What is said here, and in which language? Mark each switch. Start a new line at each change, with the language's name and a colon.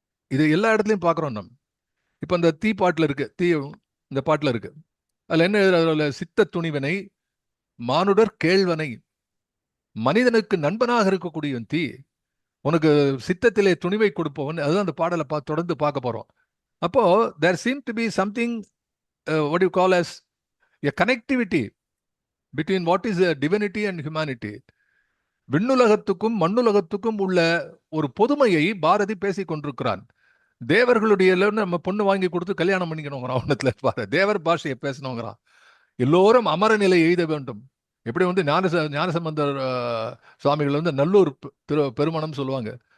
Tamil: இது எல்லா இடத்துலையும் பார்க்குறோம் நம்ம. இப்போ இந்த தீ பாட்டில் இருக்கு, தீ இந்த பாட்டில் இருக்கு. அதில் என்ன எழுதுறாரு? சித்த துணிவனை மானுடர் கேழ்வனை, மனிதனுக்கு நண்பனாக இருக்கக்கூடியவன் தீ, உனக்கு சித்தத்திலே துணிவை கொடுப்பவன். அதுதான் அந்த பாடலை தொடர்ந்து பார்க்க போறோம்.
English: அப்போ there seem to be something what you call as a connectivity between what is a divinity and humanity.
Tamil: விண்ணுலகத்துக்கும் மண்ணுலகத்துக்கும் உள்ள ஒரு பொதுமையை பாரதி பேசிக் கொண்டிருக்கிறான். தேவர்களுடைய நம்ம பொண்ணு வாங்கி கொடுத்து கல்யாணம் பண்ணிக்கணுங்கிறான். ஒன்னத்துல பாரு, தேவர் பாஷையை பேசணுங்கிறான். எல்லோரும் அமர நிலை எய்த வேண்டும். எப்படி வந்து ஞானசம்பந்தர் சுவாமிகள் வந்து நல்லூர் பெருமணம் சொல்லுவாங்க.